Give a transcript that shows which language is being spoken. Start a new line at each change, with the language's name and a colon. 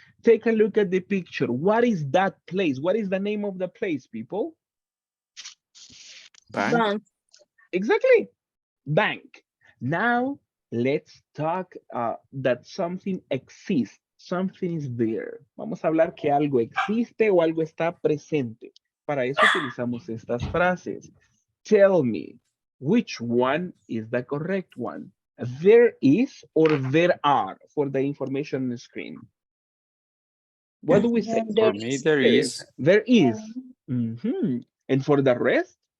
English: Take a look at the picture. What is that place? What is the name of the place, people? Bank. Exactly. Bank. Now, let's talk that something exists. Something is there.
Spanish: Vamos a hablar que algo existe o algo está presente. Para eso utilizamos estas frases.
English: Tell me, which one is the correct one? There is or there are for the information on the screen. What do we say? For me, there is. There is. And for the rest?